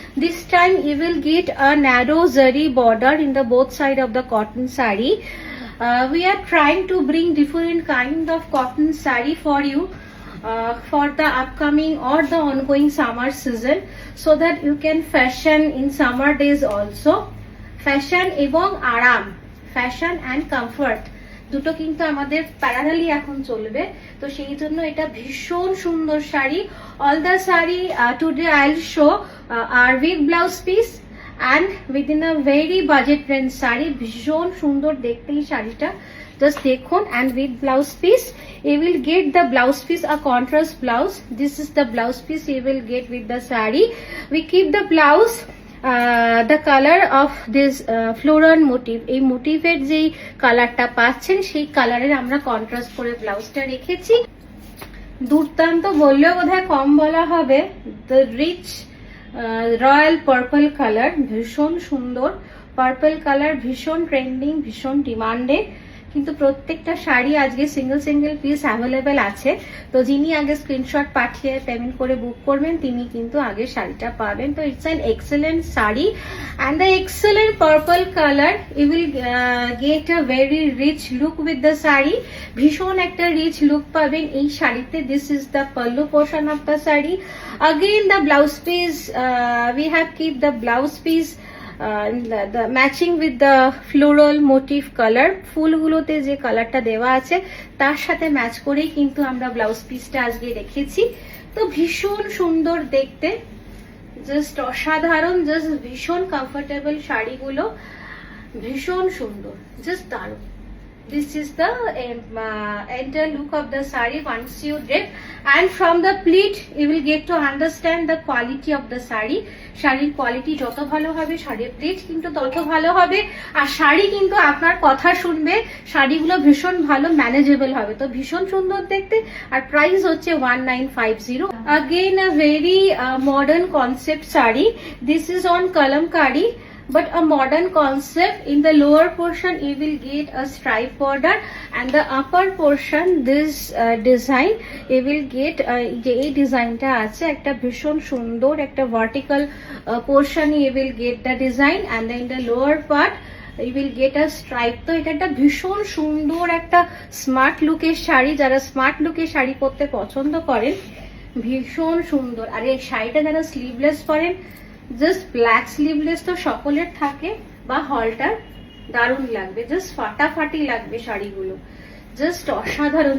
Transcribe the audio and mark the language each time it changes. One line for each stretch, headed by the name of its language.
English: This time you will get a narrow zari border in the both side of the cotton sari. We are trying to bring different kind of cotton sari for you for the upcoming or the ongoing summer season, so that you can fashion in summer days also.
Bangla: Fashion এবং আরাম,
English: fashion and comfort
Bangla: দুটো কিন্তু আমাদের parallelly এখন চলবে। তো সেই জন্য এটা ভীষণ সুন্দর sari.
English: All the sari today I will show are with blouse piece and within a very budget range sari.
Bangla: ভীষণ সুন্দর দেখতে এই শাড়িটা, জাস্ট দেখুন।
English: and with blouse piece you will get the blouse piece a contrast blouse. This is the blouse piece you will get with the saree. We keep the blouse the color of this floral motif.
Bangla: এই মোটিভের যেই কালারটা পাচ্ছেন সেই কালারের আমরা contrast করে ব্লাউজটা রেখেছি। দুর্দান্ত বললেও বোধহয় কম বলা হবে।
English: the rich royal purple colour,
Bangla: ভীষণ সুন্দর পার্পল কালার, ভীষণ ট্রেন্ডিং, ভীষণ ডিমান্ডে। কিন্তু প্রত্যেকটা শাড়ি আজকে সিঙ্গেল সিঙ্গেল পিস অ্যাভেলেবেল আছে। তো যিনি আগে স্ক্রিনশট পাঠিয়ে পেমেন্ট করে বুক করবেন তিনি কিন্তু আগে শাড়িটা পাবেন।
English: তো it's an excellent sari and the excellent purple colour. You will get a very rich look with the sari.
Bangla: ভীষণ একটা রিচ লুক পাবেন এই শাড়িতে।
English: This is the pallu portion of the sari. Again the blouse piece, we have keep the blouse piece the matching with the floral motif color.
Bangla: ফুলগুলোতে যে কালারটা দেওয়া আছে তার সাথে ম্যাচ করেই কিন্তু আমরা ব্লাউজ পিসটা আজকে রেখেছি। তো ভীষণ সুন্দর দেখতে, জাস্ট অসাধারণ, জাস্ট ভীষণ কমফোর্টেবল শাড়িগুলো, ভীষণ সুন্দর, জাস্ট দারুণ।
English: This is the entire look of the saree once you drape, and from the pleat you will get to understand the quality of the saree.
Bangla: শাড়ির কোয়ালিটি যত ভালো হবে শাড়ির প্লেট কিন্তু তত ভালো হবে। আর শাড়ি কিন্তু আপনার কথা শুনবে, শাড়িগুলো ভীষণ ভালো ম্যানেজেবল হবে। তো ভীষণ সুন্দর দেখতে। আর প্রাইস হচ্ছে 1950।
English: Again a very modern concept saree. This is on kalamkari, but a modern concept. In the lower portion you will get a stripe border, and the upper portion this design you will get
Bangla: যে এই ডিজাইনটা আছে একটা ভীষণ সুন্দর একটা vertical
English: portion you will get the design, and then the lower part you will get a stripe.
Bangla: তো এটা একটা ভীষণ সুন্দর একটা স্মার্ট লুকের শাড়ি। যারা স্মার্ট লুকের শাড়ি পরতে পছন্দ করেন ভীষণ সুন্দর। আর এই শাড়িটা যারা স্লিভলেস পরেন, জাস্ট ব্ল্যাক স্লিভলেস তো সকলের থাকে বা হলটার, দারুণ লাগবে, জাস্ট ফাটাফাটি লাগবে শাড়িগুলো, জাস্ট অসাধারণ।